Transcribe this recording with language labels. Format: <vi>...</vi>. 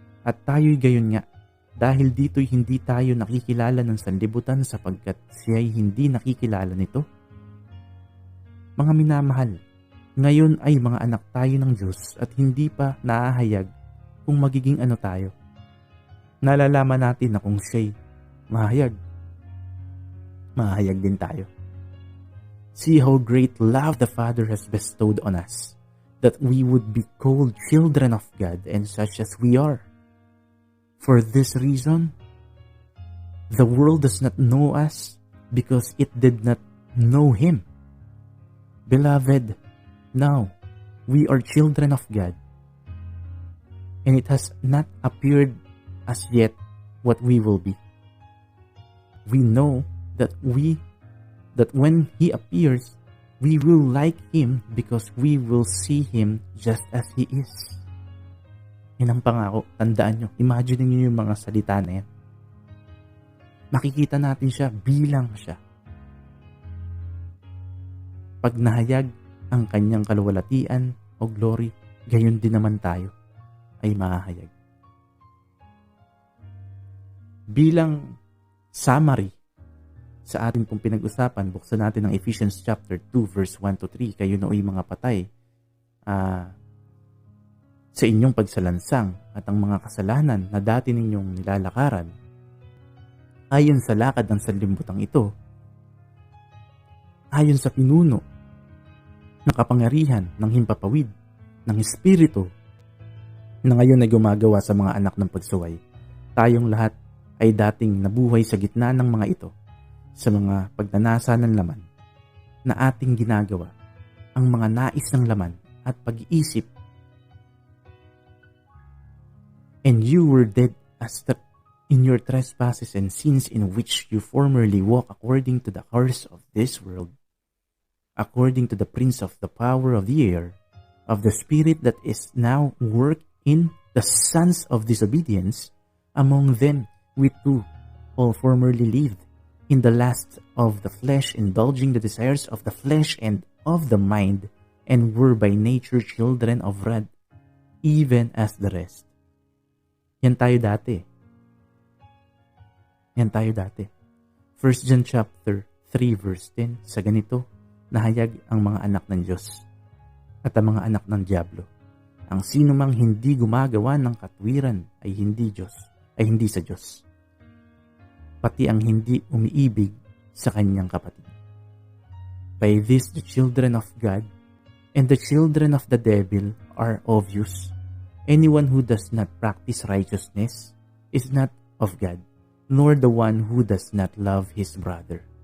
<tl>At tayo'y gayon nga, dahil dito'y hindi tayo nakikilala ng sanlibutan sapagkat siya'y hindi nakikilala nito. Mga minamahal, ngayon ay mga anak tayo ng Diyos at hindi pa naahayag kung magiging ano tayo. Nalalaman natin na kung siya'y mahayag din tayo.</tl> <en>See how great love the Father has bestowed on us, that we would be called children of God, and such as we are. For this reason, the world does not know us because it did not know Him. Beloved, now we are children of God, and it has not appeared as yet what we will be. We know that when He appears, we will like Him because we will see Him just as He is.</en> <tl>Yan ang pangako. Tandaan nyo. Imagine nyo yung mga salita na yan. Makikita natin siya bilang siya. Pag nahayag ang kanyang kaluwalhatian o glory, gayon din naman tayo ay mahahayag. Bilang summary sa atin pong pinag-usapan, buksan natin ang Ephesians chapter 2 verse 1 to 3. Kayo nooy mga patay sa inyong pagsalansang at ang mga kasalanan na dati ninyong nilalakaran ayon sa lakad ng sanlibutan ito, ayon sa pinuno ng kapangyarihan ng himpapawid ng Espiritu na ngayon ay gumagawa sa mga anak ng pagsuway. Tayong lahat ay dating nabuhay sa gitna ng mga ito, sa mga pagnanasa ng laman na ating ginagawa, ang mga nais ng laman at pag-iisip.</tl> <en>And you were dead in your trespasses and sins in which you formerly walked according to the course of this world, according to the prince of the power of the air, of the spirit that is now worked in the sons of disobedience. Among them we too all formerly lived in the lust of the flesh, indulging the desires of the flesh and of the mind, and were by nature children of wrath, even as the rest.</en> <tl>Yan tayo dati. 1 John chapter 3 verse 10, sa ganito nahayag ang mga anak ng Diyos at ang mga anak ng Diablo. Ang sino mang hindi gumagawa ng katwiran ay hindi sa Diyos. Pati ang hindi umiibig sa kanyang kapatid.</tl> <en>By this the children of God and the children of the devil are obvious. Anyone who does not practice righteousness is not of God, nor the one who does not love his brother.</en>